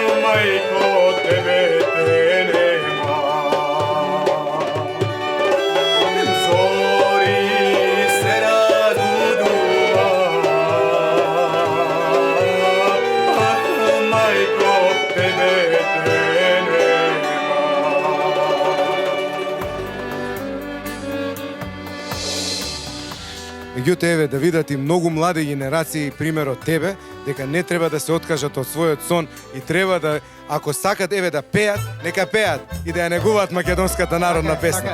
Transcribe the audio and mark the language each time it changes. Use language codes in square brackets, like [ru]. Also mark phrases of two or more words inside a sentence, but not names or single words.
[mk] мајко, тебе те нема. Зори се разбудува, мајко, тебе те нема. Меѓутоа, еве, да видат и многу млади генерации пример од тебе, дека не треба да се откажат од својот сон и треба да, ако сакат, еве, да пеат, нека пеат и да ја негуваат македонската народна песна.